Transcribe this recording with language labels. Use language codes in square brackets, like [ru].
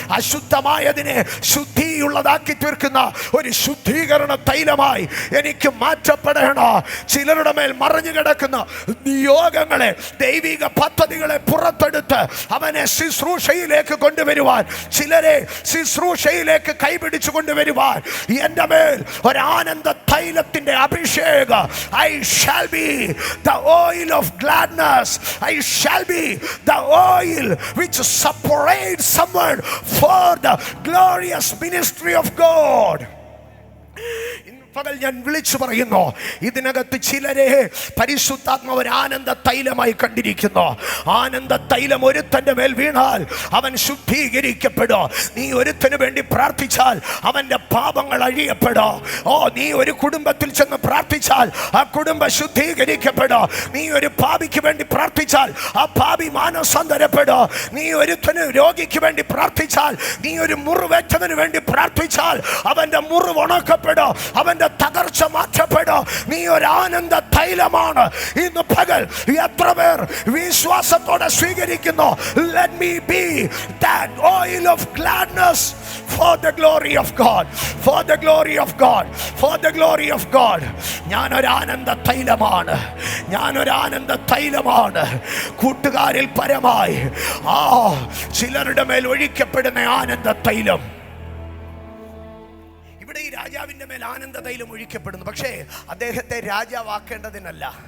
[ml] അശുദ്ധമായതിനെ ശുദ്ധിയുള്ളതാക്കി തീർക്കുന്ന ഒരു ശുദ്ധീകരണ തൈലമായി എനിക്ക് മാറ്റപ്പെടണം. ചിലരുടെ മേൽ മറഞ്ഞു കിടക്കുന്ന നിയോഗങ്ങളെ, ദൈവിക പദ്ധതികളെ പുറത്തെടുത്ത് അവനെ ശുശ്രൂഷയിലേക്ക് കൊണ്ടുവരുവാൻ, ചിലരെ ശുശ്രൂഷയിലേക്ക് കൈപിടിച്ചു കൊണ്ടുവരുവാൻ എൻ്റെ മേൽ ഒരു ആനന്ദ തൈലത്തിന്റെ അഭിഷേകം. [en] I shall be the oil of gladness. I shall be the oil which separates someone for the glorious ministry of God. [ml] പകൽ ഞാൻ വിളിച്ചു പറയുന്നു, ഇതിനകത്ത് ചിലരെ പരിശുദ്ധാത്മാവ് ഒരു ആനന്ദ തൈലമായി കണ്ടിരിക്കുന്നു. ആനന്ദ തൈലം ഒരുത്തന്റെ മേൽ വീണാൽ അവൻ ശുദ്ധീകരിക്കപ്പെടും. നീ ഒരുത്തന് വേണ്ടി പ്രാർത്ഥിച്ചാൽ അവന്റെ പാപങ്ങൾ അഴിയപ്പെടും. നീ ഒരു കുടുംബത്തിൽ ചെന്ന് പ്രാർത്ഥിച്ചാൽ ആ കുടുംബം ശുദ്ധീകരിക്കപ്പെടും. നീ ഒരു പാപിക്ക് വേണ്ടി പ്രാർത്ഥിച്ചാൽ ആ പാപി മാനസാന്തരപ്പെടും. നീ ഒരുത്തന് രോഗിക്ക് വേണ്ടി പ്രാർത്ഥിച്ചാൽ, നീ ഒരു മുറിവേറ്റവന് വേണ്ടി പ്രാർത്ഥിച്ചാൽ അവന്റെ മുറിവ് ഉണക്കപ്പെടും, അവന്റെ തകർച്ച മാറ്റപ്പെടും. നീ ഒരു ആനന്ദ തൈലമാണ്. ഇന്ന് പകൽ എത്ര പേർ വിശ്വാസത്തോടെ സ്വീകരിക്കുന്നു? [en] Let me be that oil of gladness for the glory of God, for the glory of God, for the glory of God. [ml] ഞാനൊരു ആനന്ദ തൈലമാണ്, ഞാനൊരു ആനന്ദ തൈലമാണ്. കൂട്ടുകാരിൽ പരമായി ചിലരുടെ മേൽ ഒഴിക്കപ്പെടുന്ന ആനന്ദ തൈലം. ഈ രാജാവിന്റെ മേൽ ആനന്ദ തൈലം ഒഴിക്കപ്പെടുന്നു, പക്ഷേ അദ്ദേഹത്തെ രാജാവാക്കേണ്ടതിനല്ല.